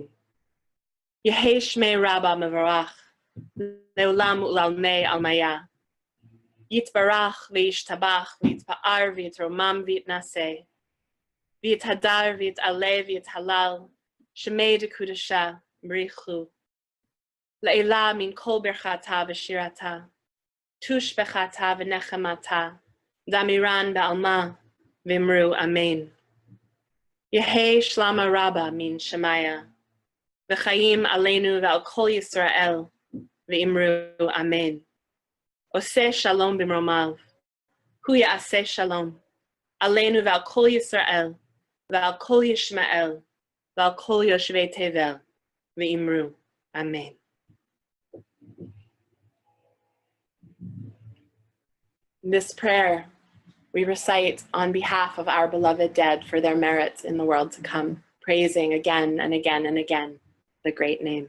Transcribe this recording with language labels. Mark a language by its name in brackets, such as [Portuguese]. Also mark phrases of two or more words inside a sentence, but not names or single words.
[Aramaic] יהא שמה רבא מברך לעלם ולעלמי עלמיא יתברך וישתבח ויתפאר ויתרומם ויתנשא ויתהדר ויתעלה ויתהלל שמה דקודשא בריך לעילא מן כל ברכתא ושירתא תושבחתא ונחמתא דאמירן בעלמא ואמרו אמן. יהא שלמא רבא מן שמיא וחיים עלינו ועל כל ישראל ואמרו אמן. [Hebrew] עושה שלום במרומיו הוא יעשה שלום עלינו ועל כל ישראל ועל כל ישמעאל ועל כל יושבי תבל ואמרו, Amen. [English] This prayer we recite on behalf of our beloved dead for their merits in the world to come, praising again and again and again the great name.